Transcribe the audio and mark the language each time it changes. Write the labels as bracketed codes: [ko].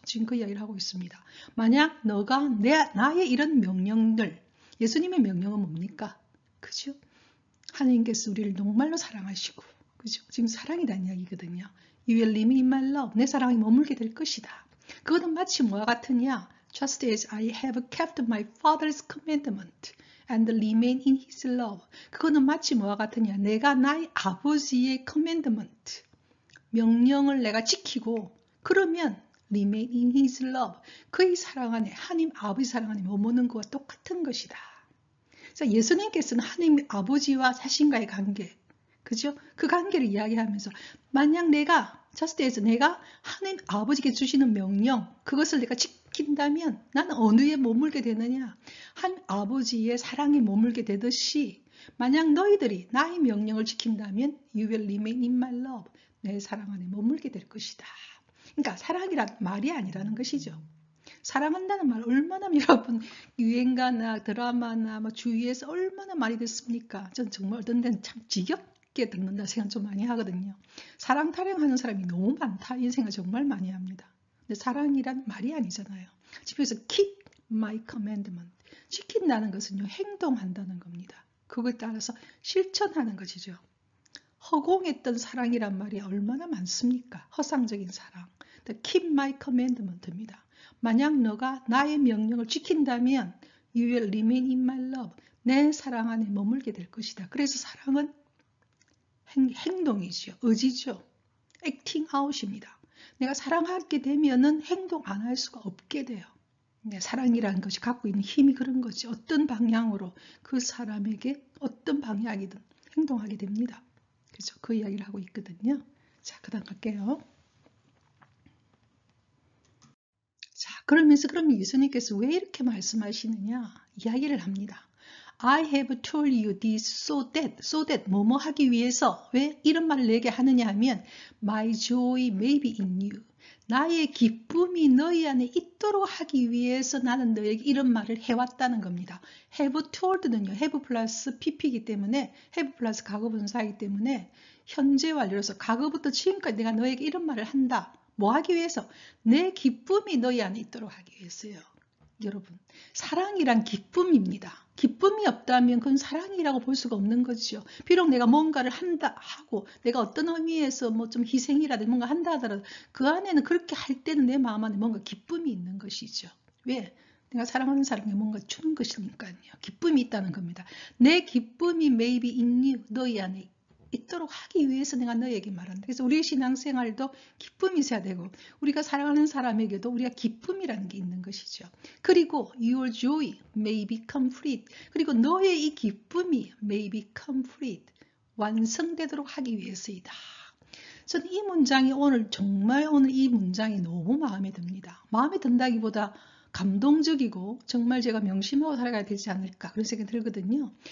[ko] 지금 그 이야기를 하고 있습니다. 만약 너가 나의 이런 명령들, 예수님의 명령은 뭡니까? 그죠? 하나님께서 우리를 정말로 사랑하시고, 그죠? 지금 사랑이라는 이야기거든요. [en] You will live in my love. [ko] 내 사랑이 머물게 될 것이다. 그거는 마치 뭐와 같으냐? [en] Just as I have kept my father's commandment and remain in his love. [ko] 그거는 마치 뭐와 같으냐? 내가 나의 아버지의 commandment, 명령을 내가 지키고 그러면 [en] remain in his love. [ko] 그의 사랑 안에, 하나님 아버지 사랑 안에 머무는 것과 똑같은 것이다. 그래서 예수님께서는 하나님 아버지와 자신과의 관계, 그죠? 그 관계를 이야기하면서 만약 내가 하나님 아버지께 주시는 명령, 그것을 내가 지킨다면 나는 어느에 머물게 되느냐? 한 아버지의 사랑에 머물게 되듯이 만약 너희들이 나의 명령을 지킨다면 [en] You will remain in my love. [ko] 내 사랑 안에 머물게 될 것이다. 그러니까 사랑이란 말이 아니라는 것이죠. 사랑한다는 말 얼마나 여러분 유행가나 드라마나 주위에서 얼마나 많이 듣습니까? 전 정말 어떤 데는 참 지겹게 듣는다 생각 좀 많이 하거든요. 사랑 타령하는 사람이 너무 많다 이 생각 정말 많이 합니다. 근데 사랑이란 말이 아니잖아요. 집에서 [en] keep my commandment. [ko] 지킨다는 것은요 행동한다는 겁니다. 그걸 따라서 실천하는 것이죠. 허공했던 사랑이란 말이 얼마나 많습니까? 허상적인 사랑. [en] keep my commandment입니다. [ko] 만약 너가 나의 명령을 지킨다면 [en] you will remain in my love. [ko] 내 사랑 안에 머물게 될 것이다. 그래서 사랑은 행동이죠. 의지죠. [en] acting out [ko] 입니다. 내가 사랑하게 되면은 행동 안 할 수가 없게 돼요. 사랑이라는 것이 갖고 있는 힘이 그런 거지. 어떤 방향으로 그 사람에게 어떤 방향이든 행동하게 됩니다. 그래서 그 이야기를 하고 있거든요. 자, 그 다음 갈게요. 자, 그러면서 그럼 예수님께서 왜 이렇게 말씀하시느냐 이야기를 합니다. [en] I have told you this so that [ko] 뭐뭐 하기 위해서 왜 이런 말을 내게 하느냐 하면 [en] my joy may be in you. [ko] 나의 기쁨이 너희 안에 있도록 하기 위해서 나는 너에게 이런 말을 해왔다는 겁니다. have told는요. have 플러스 pp이기 때문에 have 플러스 과거분사이기 때문에 현재 완료로서 과거부터 지금까지 내가 너에게 이런 말을 한다. 뭐 하기 위해서? 내 기쁨이 너희 안에 있도록 하기 위해서요. 여러분, 사랑이란 기쁨입니다. 기쁨이 없다면 그건 사랑이라고 볼 수가 없는 거죠. 비록 내가 뭔가를 한다 하고 내가 어떤 의미에서 뭐 좀 희생이라든지 뭔가 한다 하더라도 그 안에는 그렇게 할 때는 내 마음 안에 뭔가 기쁨이 있는 것이죠. 왜? 내가 사랑하는 사람에게 뭔가 주는 것이니까요. 기쁨이 있다는 겁니다. 내 기쁨이 [en] maybe in you, [ko] 너희 안에 있도록 하기 위해서 내가 너에게 말한다. 그래서 우리의 신앙생활도 기쁨이 있어야 되고 우리가 사랑하는 사람에게도 우리가 기쁨이라는 게 있는 것이죠. 그리고 [en] your joy may be complete. [ko] 그리고 너의 이 기쁨이 [en] may be complete. [ko] 완성되도록 하기 위해서이다. 저는 이 문장이 정말 오늘 이 문장이 너무 마음에 듭니다. 마음에 든다기보다 감동적이고 정말 제가 명심하고 살아가야 되지 않을까 그런 생각이 들거든요.